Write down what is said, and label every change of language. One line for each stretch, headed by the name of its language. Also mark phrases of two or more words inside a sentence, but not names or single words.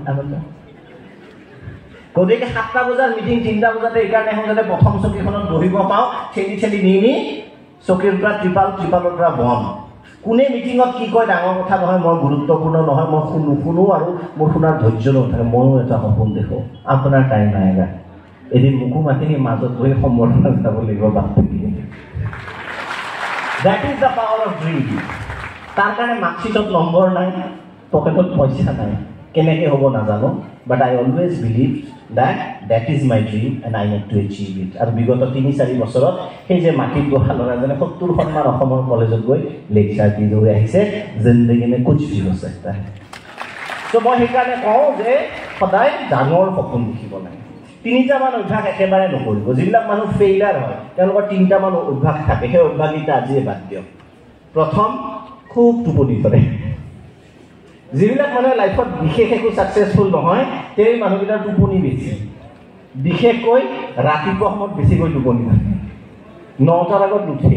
Assamese: গতিকে 7টা বজাৰ মিটিং 3টা বজাতে এইকাৰণে এখন যাতে প্ৰথম চকীখনত বহিব পাওঁ ঠেলি নি চকীৰ পৰা ত্ৰিপালৰ পৰা বন্ধ কোনে মিটিঙত কি কয় ডাঙৰ কথা নহয় মই গুৰুত্বপূৰ্ণ নহয় মই শুনো আৰু মোৰ শুনাৰ ধৈৰ্য নাথাকে ময়ো এটা সপোন দেখোঁ আপোনাৰ টাইম নাইগা এদিন মোকো মাতি মাজত বহি সম্বৰ্ধনা যাব লাগিব বাপী
English: That is the power of dream.
Assamese: তাৰ কাৰণে মাৰ্কশ্বিটত নম্বৰ নাই পকেটত পইচা নাই কেনেকৈ হ'ব নাজানো
English: but I always believed that that is my dream and I need to achieve it.
Assamese: আৰু বিগত 3-4 বছৰত সেই যে মাটিত বহা ল'ৰাজনে 70খনমান অসমৰ কলেজত গৈ লেকচাৰ দি গৈ আহিছে
Hindi: जिंदगी में कुछ भी है सकता है।
Assamese: তো মই সেইকাৰণে কওঁ যে সদায় ডাঙৰ সপোন দেখিব লাগে। 3টামান অভ্যাস একেবাৰে নকৰিব। যিবিলাক মানুহ ফেইলাৰ হয় তেওঁলোকৰ 3টামান অভ্যাস থাকে, সেই অভ্যাসকেইটা আজিয়ে বাদ দিয়ক। প্ৰথম, খুব টোপনি ধৰে। যিবিলাক মানুহে লাইফত বিশেষ একো ছাকচেছফুল নহয় সেই মানুহকেইটাৰ টোপনি বেছি, বিশেষকৈ ৰাতিপুৱা সময়ত বেছিকৈ টোপনি ধৰে, 9টাৰ আগত নুঠে।